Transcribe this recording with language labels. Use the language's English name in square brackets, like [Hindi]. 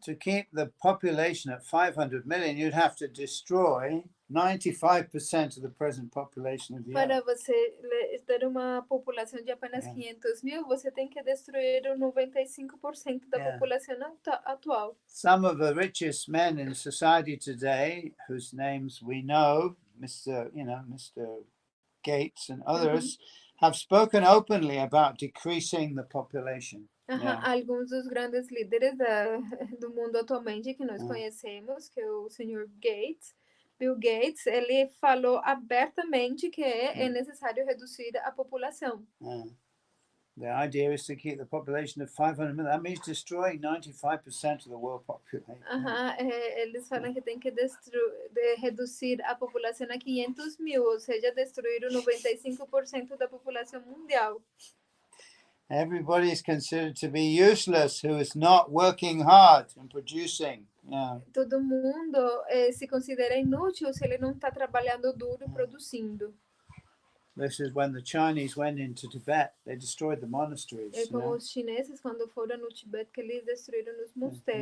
[English] To keep the population at 500 million, you'd have to destroy 95% of the present population of the [Portuguese] Para [English] Earth. [Portuguese] você ter uma população de apenas 500 mil, você tem que destruir o 95% da população atual. [English] Some of the richest men in society today, whose names we know, Mr. Gates and others, have spoken openly about decreasing the population. [Portuguese] Alguns dos grandes líderes do mundo atualmente que nós conhecemos, que é o Sr. Bill Gates, ele falou abertamente que é necessário reduzir a população. [English] The idea is to keep the population of 500 million. That means destroying 95% of the world population. [Portuguese] Eles falam que tem que reduzir a população a 500 mil, ou seja, destruir o 95% da população mundial. [English] Everybody is considered to be useless who is not working hard and producing. [Portuguese] Todo mundo se considera inútil se ele não está trabalhando duro e produzindo. [English] This is when the Chinese went into Tibet, they destroyed the monasteries. [Portuguese] É como os chineses quando foram no Tibete que eles destruíram os mosteiros.